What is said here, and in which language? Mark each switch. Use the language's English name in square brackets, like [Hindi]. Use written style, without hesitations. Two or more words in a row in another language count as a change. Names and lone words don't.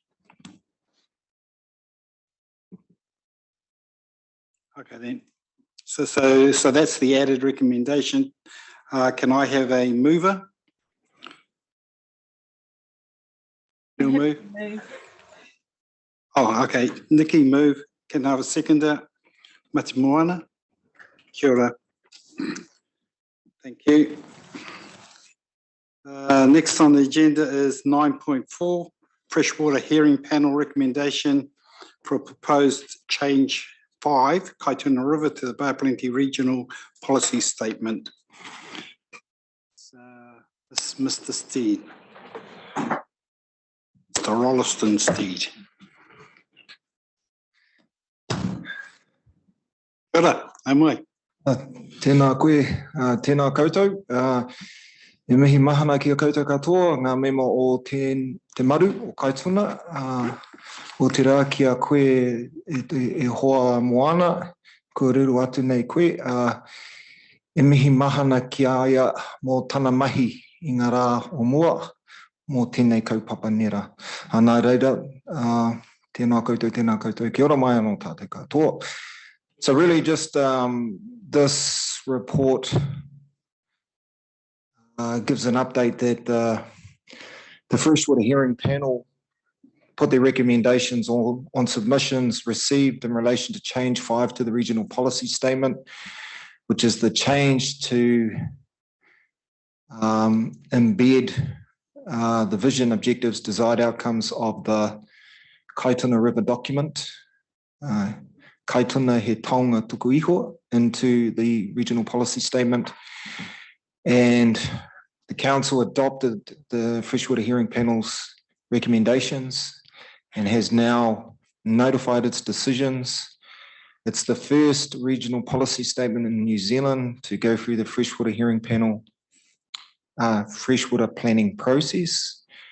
[English] Okay then. So that's the added recommendation. Can I have a mover? You'll move? Oh, okay. Nikki, move. Can I have a seconder? [Māori] Mati Moana. Kia ora. [English] Thank you. Next on the agenda is 9.4, freshwater hearing panel recommendation for a proposed change 5, Kaituna River to the Bay of Plenty Regional Policy Statement. This is Mr. Steed. Mr. Rolliston Steed. [Māori] Kia ai mai. Tēnā koe, tēnā koutou. E mihi mahana ki a koutou katoa, ngā mema o te Maru o Kaituna. O te rā ki a koe e hoa moana, kua ruru atu nei koe. E mihi mahana ki a ia mō tana mahi i ngā rā o mua, mō tēnei kaupapa nera. Nā reira, tēnā koutou, kia ora mai anō tātou katoa. [English] So really just this report gives an update that the freshwater hearing panel put their recommendations on submissions received in relation to change 5 to the regional policy statement, which is the change to embed the vision, objectives, desired outcomes of the Kaituna River document, [Māori] Kaituna he taonga tuku iho, [English] into the regional policy statement. And the council adopted the freshwater hearing panel's recommendations and has now notified its decisions. It's the first regional policy statement in New Zealand to go through the freshwater hearing panel freshwater planning process.